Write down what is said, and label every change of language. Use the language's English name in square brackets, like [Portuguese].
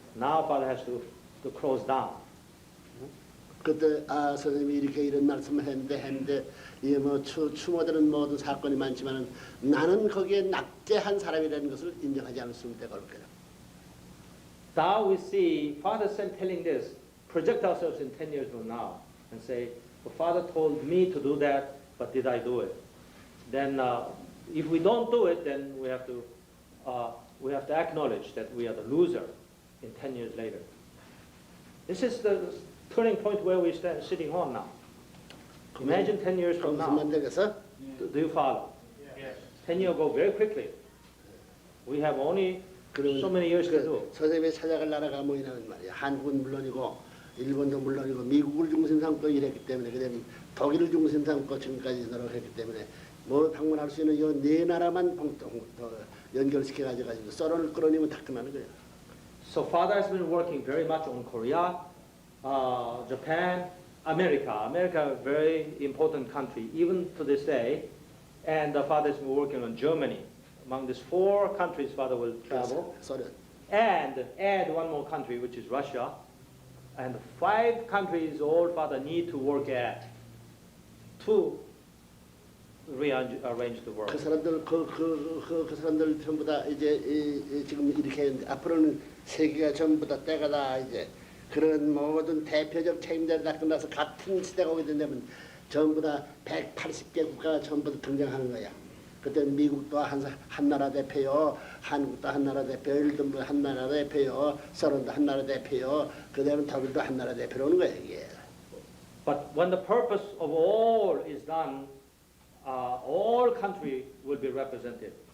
[English] Now Father has to close down. [Korean] 그때 선생님이 이렇게 이런 말씀을 했는데 이뭐 추모되는 모든 사건이 많지만은 나는 거기에 낙제한 사람이라는 것을 인정하지 않을 수 있는 때가 올 거야. [English] Now we see Father telling this, project ourselves in 10 years from now and say, well, Father told me to do that, but did I do it? Then if we don't do it, then we have to acknowledge that we are the loser in 10 years later. This is the turning point where we stand sitting on now. Imagine 10 years from now. [Korean] 만들겠어? [English] Do you follow? Yes. 10 years go very quickly. We have only so many years to do. [Korean] 선생님이 찾아갈 나라가 뭐냐면 말이야. 한국은 물론이고 일본도 물론이고 미국을 중심 삼고 이랬기 때문에 그다음에 독일을 중심 삼고 지금까지 노력했기 때문에 뭐 방문할 수 있는 이 네 나라만 연결시켜 가지고 썰어를 끌어내면 다 끝나는 거야. [English] So Father has been working very much on Korea, Japan, America. America, a very important country, even to this day. And the Father has been working on Germany. Among these 4 countries, Father will travel. [Korean] 소련. [English] And add one more country, which is Russia. And 5 countries all Father need to work at to rearrange the world. [Korean] 그 사람들 그 사람들 전부 다 이제 지금 이렇게 했는데 앞으로는 세계가 전부 다 때가 다 이제 그런 모든 대표적 책임자를 다 끝나서 같은 시대가 오게 된다면 전부 다 180개 국가가 전부 다 등장하는 거야. 그때 미국도 한 나라 대표요, 한국도 한 나라 대표, 일본도 한 나라 대표요, 소련도 한 나라 대표요, 그다음에 독일도 한 나라 대표로 오는 거야 이게. [English] But when the purpose of all is done, all countries will be represented.